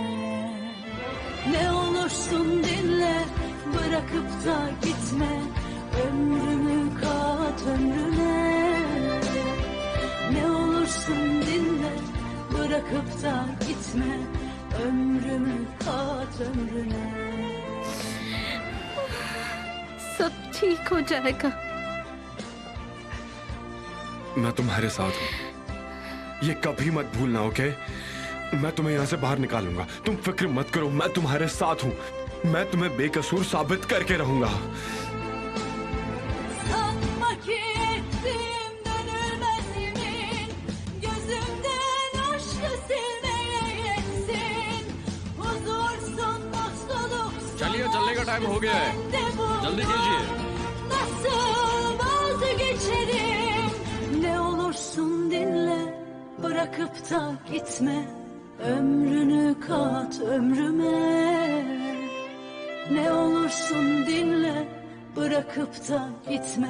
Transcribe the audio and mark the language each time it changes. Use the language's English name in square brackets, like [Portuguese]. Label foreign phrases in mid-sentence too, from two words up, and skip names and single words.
[Turkish] Ne olursun dinle, bırakıp da gitme. Ömrümü kat ömrüne. Ne olursun dinle, bırakıp da gitme. Ömrümü kat ömrüne. [Hindi] सब ठीक हो जाएगा। मैं तुम्हारे साथ हूं, ये कभी मत भूलना, ओके? मैं तुम्हें यहाँ से बाहर निकालूंगा, तुम फिक्र मत करो, मैं तुम्हारे साथ हूँ। मैं तुम्हें बेकसूर साबित करके रहूंगा। [Turkish] Sanma ki ettim dönülmez yemin. Gözümden aşkı silmeye yetsin. Huzursun, mutluluksun. [Hindi] चलिए, चलने का टाइम हो गया है। जल्दी कीजिए। [Turkish] Nasıl vazgeçerim? Ne olursun dinle, bırakıp da gitme. Ömrünü kat ömrüme. Ne olursun dinle, bırakıp da gitme.